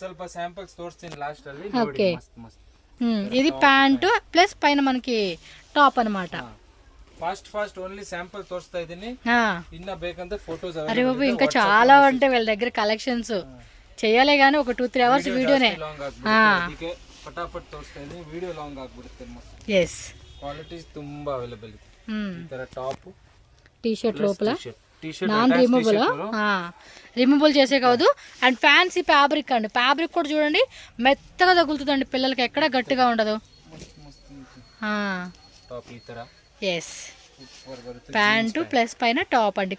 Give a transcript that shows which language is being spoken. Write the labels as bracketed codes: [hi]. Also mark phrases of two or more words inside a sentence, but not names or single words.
[te] ఓకే, ఇది [en] pants plus [te] పైన మనకి టాప్ అనమాట. అరే బాబు ఇంకా చాలా ఉంటాయి వీళ్ళ దగ్గర కలెక్షన్స్. చెయ్యాలే గానీ ఒక 2-3 అవర్స్ వీడియోనే. [kn] ಫಟಾಫಟ್ ತೋರಿಸ್ತಾ ಇದ್ದೀನಿ, [en] video long [kn] ಆಗ್ಬಿಡುತ್ತೆ. ಎಸ್, ಕ್ವಾಲಿಟೀಸ್ ತುಂಬಾ ಅವೈಲೇಬಲ್ ಇದೆ. ಈ ತರ ಟಾಪ್ [te] టీ షర్ట్ లోపల [en] non removable [te] చేసే కాదు. [en] and fancy fabric అండి. [te] ఫ్యాబ్రిక్ కూడా చూడండి మెత్తగా తగులుతుందండి పిల్లలకి, ఎక్కడ గట్టిగా ఉండదు. [en] yes, pants plus [te] పైన టాప్ అండి.